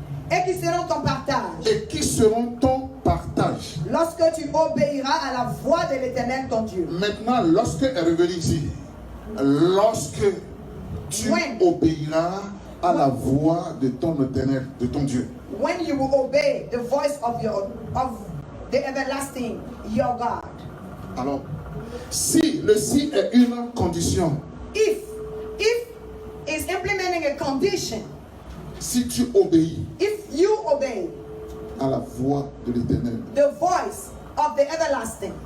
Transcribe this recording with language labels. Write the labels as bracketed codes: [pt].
[fr] et qui seront ton partage et qui seront ton partage. lorsque tu obéiras à la voix de l'Éternel ton Dieu. Maintenant, lorsque elle est revenue ici, lorsque tu [en] When? [fr] obéiras à la voix de ton Éternel, de ton Dieu. [en] When you will obey the voice of the everlasting, your God. [fr] Alors, si le si est une condition, [en] If is implementing a condition, [fr] si tu obéis [en] if you obey [fr] à la voix de l'Éternel, [en] the voice of the everlasting,